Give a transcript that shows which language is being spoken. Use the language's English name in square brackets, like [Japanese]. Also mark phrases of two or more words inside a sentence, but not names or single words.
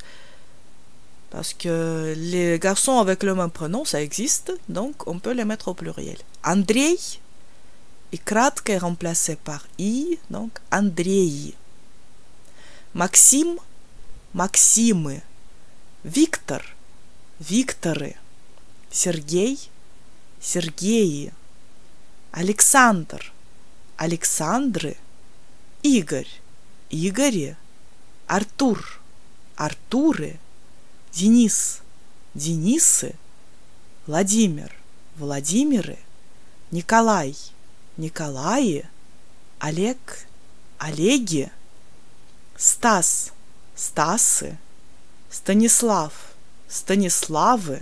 [French] Parce que les garçons avec le même prénom, ça existe. Donc, on peut les mettre au pluriel. Andrei. Et кратко est remplacé par I. Donc, Andrei. Maxime. Maxime. Victor. [Russian] Викторы. Сергей. Сергеи. Александр. Александры. Игорь. Игори. Артур. Артуры. Денис. Денисы, Владимир, Владимиры, Николай, Николаи, Олег, Олеги, Стас, Стасы, Станислав, Станиславы.